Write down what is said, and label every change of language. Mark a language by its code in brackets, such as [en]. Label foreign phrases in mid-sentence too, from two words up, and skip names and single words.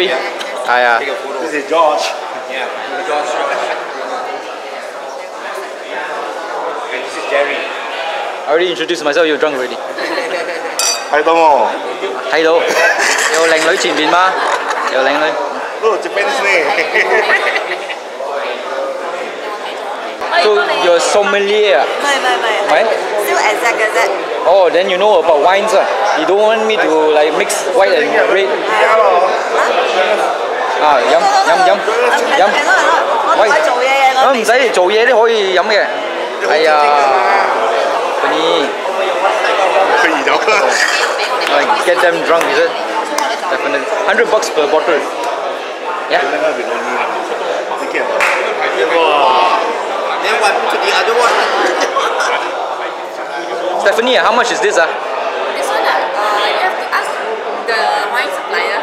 [en] Hi. This is George. Yeah, George. And this is Jerry. I already introduced myself, you're drunk already. [yue] 睇到冇？睇到，有靚女前面嗎？有靚女。哦 [en] ，Japanese name。 So you're sommelier. [yue] 唔係 ， [en] still exact [yue] 嘅啫。 [en] Oh, then you know about wines. You don't want me to like mix white and red. [yue] 飲。我唔使做嘢嘅，我唔使做嘢都可以飲嘅。係啊，你。可以飲啦。 [en] Like get them drunk, is it? Definitely. $100 per bottle. Yeah. Then what to the other one? Stephanie, how much is this? This one, you have to ask the wine supplier.